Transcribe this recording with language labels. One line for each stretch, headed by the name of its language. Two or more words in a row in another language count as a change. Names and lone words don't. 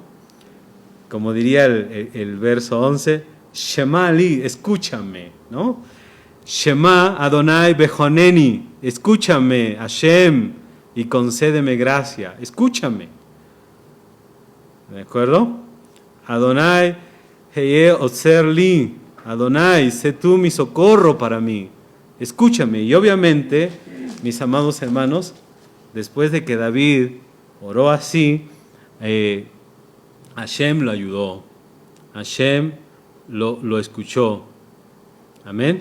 Spanish: Como diría el verso 11,
Hebrew: שמע לי,
Spanish: escúchame, ¿no?
Hebrew: שמע יהוה וחנני,
Spanish: escúchame, Hashem, y concédeme gracia, escúchame. ¿De acuerdo?
Hebrew: יהוה היה עזר לי, יהוה,
Spanish: sé tú mi socorro para mí, escúchame. Y obviamente, mis amados hermanos, después de que David oró así, Hashem lo ayudó, Hashem lo escuchó. Amén.